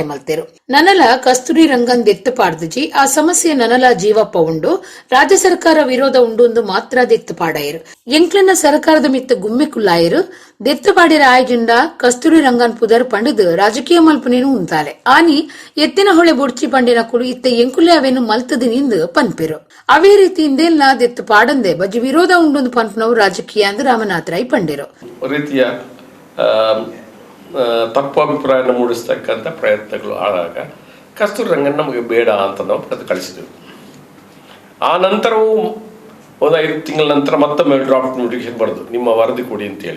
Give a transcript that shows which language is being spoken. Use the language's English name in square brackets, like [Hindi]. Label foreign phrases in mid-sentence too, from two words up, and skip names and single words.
[Tulu] ನನಲ ಕಸ್ತೂರಿ ರಂಗನ್ ದೆತ್ತು ಪಾಡ್ದುಜಿ ಆ ಸಮಸ್ಯೆ ಸಮಸ್ಯೆ ನನಲ ಜೀವಪ್ಪ ಉಂಡು ರಾಜ್ಯ ಸರ್ಕಾರ ವಿರೋಧ ಉಂಡು ಮಾತ್ರ ದೆತ್ತುಪಾಡಾಯರು ಎಂಕ್ಲನ ಸರ್ಕಾರದ ಮಿತ್ತ ಗುಮ್ಮೆಕುಲ್ಲಾಯರು ದೆತ್ತುಪಾಡಿರ ಆಯ್ಜಿಂಡ ಕಸ್ತೂರಿ ರಂಗನ್ ಪುದರ್ ಪಂಡಿದ್ ರಾಜಕೀಯ ಮಲ್ಪನೇನು ಉಂತಾಲೆ ಆನಿ ಎತ್ತಿನ ಹೊಳೆ ಬುಡ್ಚಿ ಪಂಡಿನ ಕುಳು ಇತ್ತ ಎಂಕುಲೆ ಅವೇನು ಮಲ್ತದಿನಿಂದ ಪನ್ಪಿರು ಅವೇ ರೀತಿ ಇಂದೆಲ್ಲ ದೆತ್ತು ಪಾಡಂದೆ ಬಜ್ಜಿ ವಿರೋಧ ಉಂಡು ಪನ್ಪನವು ರಾಜಕೀಯ ಅಂದ್ ರಾಮನಾಥ್ ರೈ ಪಂಡಿರು [Kannada] ರೀತಿಯ ತಪ್ಪು ಅಭಿಪ್ರಾಯ ಮೂಡಿಸ್ತಕ್ಕಂಥ ಪ್ರಯತ್ನಗಳು ಆದಾಗ ಕಸ್ತೂರಿ ರಂಗನ್ ನಮಗೆ ಬೇಡ ಅಂತ ನಾವು ಪಡೆದು ಕಳಿಸಿದೆವು. ಆ ನಂತರವೂ ಒಂದು 5 ತಿಂಗಳ ನಂತರ ಮತ್ತೊಮ್ಮೆ [English] draft notification [Kannada] ಬರೆದು ನಿಮ್ಮ ವರದಿ ಕೊಡಿ ಅಂತೇಳಿ.